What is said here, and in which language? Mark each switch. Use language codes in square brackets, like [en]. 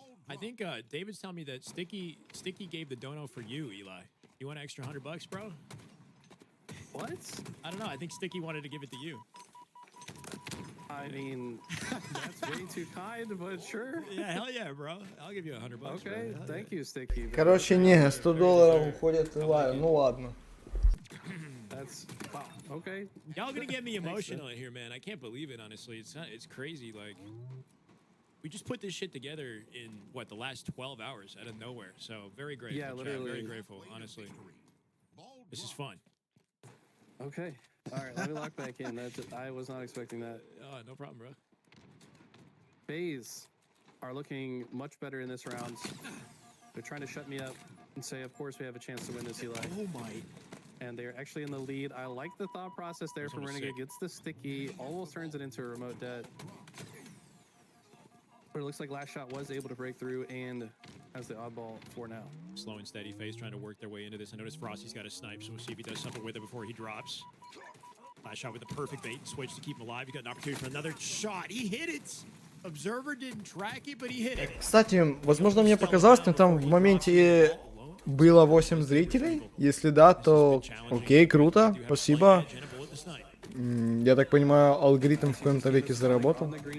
[en] I think David's telling me that Sticky gave the dono for you, Eli. You want an extra $100, bro? What? I don't know. I think Sticky wanted to give it to you. I mean, that's way too kind, but sure. Yeah, hell yeah, bro. I'll give you $100. Okay, bro. thank you, Sticky. [ru] Короче, не, $100 уходит Илаю, ну ладно. [en] That's wow. Okay. Y'all gonna get me emotional in here, man. I can't believe it, honestly. It's crazy. Like, we just put this shit together in what, the last 12 hours out of nowhere. So very grateful. Yeah, chat. literally. Very grateful, honestly. This is fun. Okay. All right, let me lock back in. I was not expecting that. No problem, bro. FaZe are looking much better in this round. They're trying to shut me up and say, of course, we have a chance to win this, Eli. Oh my. And they're actually in the lead. I like the thought process there from Renegade. Gets the Sticky, almost turns it into a remote dead. But it looks like Last Shot was able to break through and has the oddball for now. Slow and steady FaZe trying to work their way into this. I noticed Frosty's got a snipe, so we'll see if he does something with it before he drops. Last Shot with the perfect bait and switch to keep him alive. He got an opportunity for another shot. He hit it. Observer didn't track it, but he hit it. [ru] Кстати, возможно, мне показалось, но там в моменте было 8 зрителей. Если да, то окей, круто, спасибо. Я так понимаю, алгоритм в коем-то веке заработал.